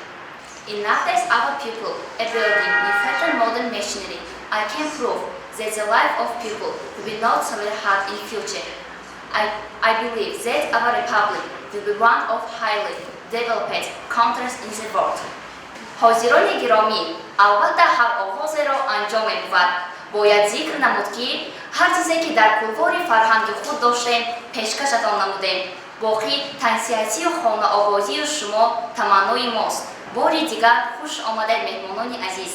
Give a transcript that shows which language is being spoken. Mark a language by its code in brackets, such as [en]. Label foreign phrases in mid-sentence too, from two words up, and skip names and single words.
[en] In nowadays our people are building with better modern machinery. I can prove that the life of people will be not so very hard in future. I believe that our republic will be one of highly developed countries in the world. [tg] ҳозирони гиромӣ, албатта ҳар оғозеро анҷом мебувад. Бояд зикр намуд ки ҳар чизе ки дар кулвори фарҳанги худ доштем, пешкашатон намудем. Боқӣ тансиятию хонаобозию шумо таманнои мост. бори дигар хуш омадед меҳмонони азиз.